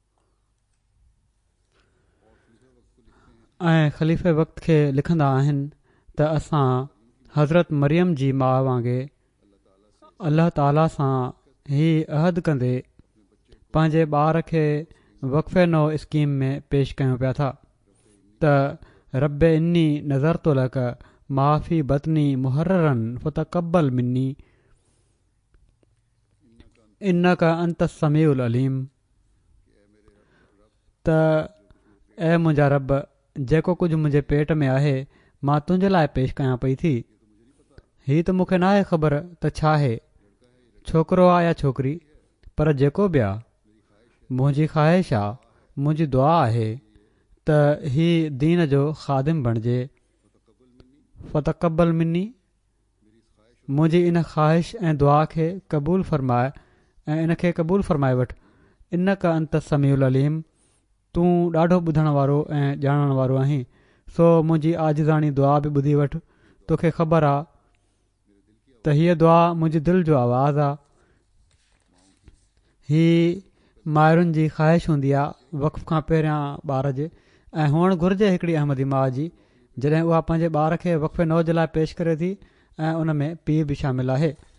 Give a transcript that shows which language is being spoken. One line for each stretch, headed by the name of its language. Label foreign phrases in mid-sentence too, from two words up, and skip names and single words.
Sindhi: ऐं ख़लीफ़े वक़्त खे लिखंदा आहिनि त असां हज़रत मरियम जी माउ वांगुरु अल्लाह ताला सां ही अहद कंदे पंहिंजे ॿार खे वक़फ़े नौ स्कीम में पेश कयूं पिया था त
Arabic: رب إني نذرت لك ما في بطني محررا فتقبل مني إنك أنت السميع العليم,
Sindhi: त ऐ मुंहिंजा रब, जेको कुझु मुंहिंजे पेट में आहे मां तुंहिंजे लाइ पेश कयां पई थी, हीअ त मूंखे नाहे ख़बर त छा आहे, छोकिरो आहे या छोकिरी, पर जेको बि आहे, मुंहिंजी ख़्वाहिश आहे, मुंहिंजी दुआ आहे त ही दीन जो ख़ादिम बणिजे।
Arabic: فتقبل مني,
Sindhi: मुंहिंजी इन ख़्वाहिश ऐं दुआ खे क़बूल फ़रमाए ऐं इन खे क़बूल फ़रमाए वठि।
Arabic: إنك أنت السميع العليم,
Sindhi: तूं ॾाढो ॿुधण वारो ऐं ॼाणण वारो आहीं, सो मुंहिंजी आजिज़ाणी दुआ बि ॿुधी वठि। तोखे ख़बर आहे त हीअ दुआ मुंहिंजी दिलि जो आवाज़ु आहे। ही माइरुनि जी ख़्वाहिश हूंदी आहे वक़्फ़ खां पहिरियां ॿार जे, ऐं हुअणु घुरिजे हिकिड़ी अहमदी माउ जी, जॾहिं उहा पंहिंजे ॿार खे वक़फ़े नौ जे लाइ पेश करे थी ऐं उन में पीउ बि शामिल आहे।